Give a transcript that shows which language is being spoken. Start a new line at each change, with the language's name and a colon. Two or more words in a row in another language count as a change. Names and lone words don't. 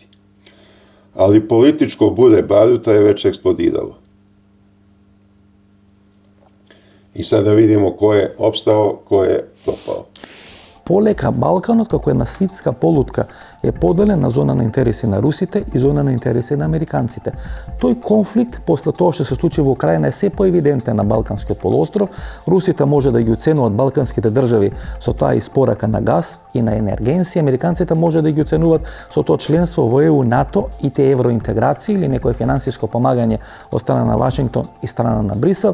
Serbian: Ali političko bude baruta je već eksplodiralo. I sad da vidimo ko je opstao, ko je propao.
Macedonian: Полека Балканот како една свитска полутка е поделен на зона на интереси на русите и зона на интереси на американците. Тој конфликт после тоа што се случи во Украина е се поевидентен на Балканскиот полуостров. Русите може да ги оценуваат балканските држави со таа испорака на газ и на енергенси, американците може да ги оценуваат со тоа членство во ЕУ, НАТО и те евроинтеграции или некое финансиско помагање од страна на Вашингтон и страна на Брисел.